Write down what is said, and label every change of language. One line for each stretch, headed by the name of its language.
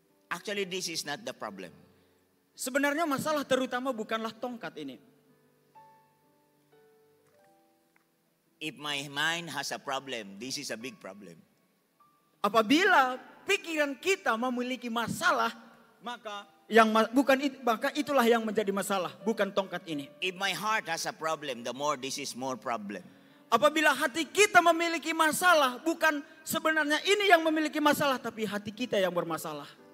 English: Actually, this is not the problem.
Indonesian: Sebenarnya masalah terutama bukanlah tongkat ini.
English: If my mind has a problem, this is a big problem.
Indonesian: Apabila pikiran kita memiliki masalah, maka itulah yang menjadi masalah, bukan tongkat ini.
English: If my heart has a problem, the more this is more problem.
Indonesian: Apabila hati kita memiliki masalah, bukan sebenarnya ini yang memiliki masalah, tapi hati kita yang bermasalah.